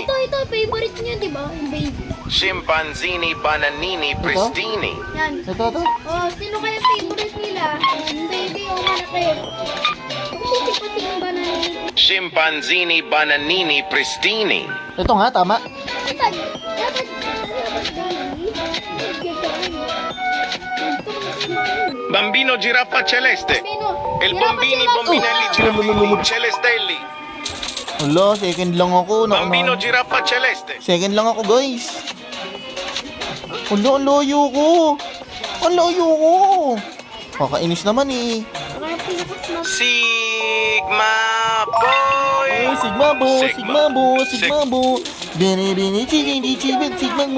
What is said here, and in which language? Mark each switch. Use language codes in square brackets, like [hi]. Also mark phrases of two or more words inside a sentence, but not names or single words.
[tl] Ito, favorite niya, di ba? Yung baby. Scimpanzini, bananini, pristini. Yan. Ito. Oh, sino kaya favorite nila? Yung baby o malaki? Puti pati yung banana. Scimpanzini, bananini, pristini. Ito nga, tama. Dapat Bambino, giraffa celeste. Il bombini, bombinelli, giraffini, celestelli. Wala, second lang ako. Bambino, giraffa celeste. Second lang ako, guys. Wala, ang layo ko. Kakainis naman eh. Sigma boy. Ay, Sigma bo. Bini, Sigma mo.